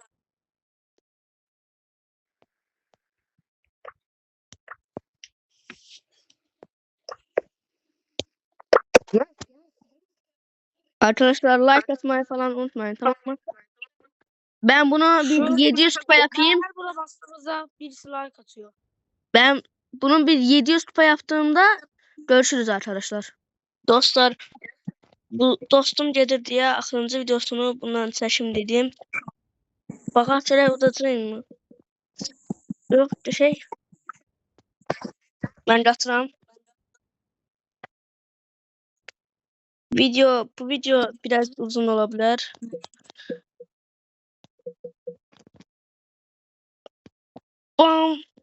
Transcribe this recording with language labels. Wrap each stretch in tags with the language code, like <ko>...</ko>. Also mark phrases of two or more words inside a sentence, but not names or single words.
<tr>Arkadaşlar like atmayı falan unutmayın, tamam mı? Ben bunu bir 700 kupa yapayım. Her buna bastığımızda birisi like atıyor. Ben bunun bir 700 kupa yaptığımda görüşürüz arkadaşlar.</tr> <az>Dostlar, bu dostum</az> <tr>gelir diye</tr> <az>axırıncı videosunu bundan çəkim dedim. Baxaq görək udacağım mı? Yox,</az> <tr>şey. Ben qatıram. Bu video biraz uzun olabilir. Bam.</tr>